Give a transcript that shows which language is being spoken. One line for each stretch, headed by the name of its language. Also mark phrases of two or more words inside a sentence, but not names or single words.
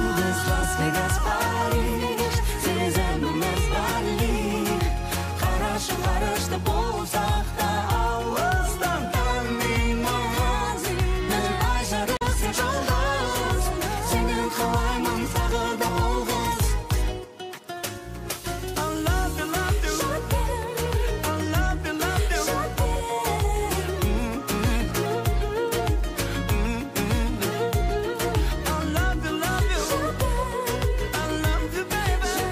Kazakh: Біз Лас-Вегас, Париж, сезіміміз Бали. Қарашты болсақ та Алыстан танимыз. бір ай жарық сен жұлдыз, сенен қалаймын тағы да алғыс.
English: I love you, love you. I love you, love you. I love you, love you. I love you, baby.